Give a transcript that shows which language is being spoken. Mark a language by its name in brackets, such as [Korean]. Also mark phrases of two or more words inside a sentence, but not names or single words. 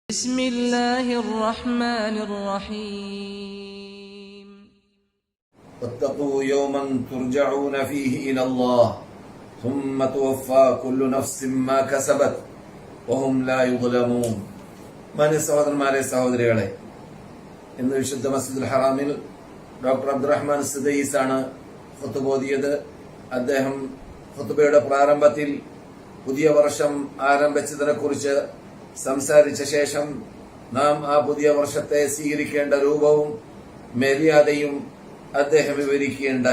[Arabic] بسم الله الرحمن الرحيم واتقوا يوما ترجعون فيه إلى الله ثم توفى كل نفس ما كسبت وهم لا يظلمون. [Malayalam] മാന്യ സഹോദരന്മാരെ, സഹോദരികളെ, ഇന്ന് വിശുദ്ധ മസ്ജിദുൽ ഹറാമിൽ ഡോക്ടർ അബ്ദുറഹ്മാൻ സുദൈസ് ആണ് ഖുതുബ ഓതിയത്. അദ്ദേഹം ഖുതുബയുടെ പ്രാരംഭത്തിൽ പുതിയ വർഷം ആരംഭിച്ചതിനെ കുറിച്ച് സംസാരിച്ച ശേഷം നാം ആ പുതിയ വർഷത്തെ സ്വീകരിക്കേണ്ട രൂപവും മര്യാദയും അദ്ദേഹം വിവരിക്കുകയുണ്ടായി.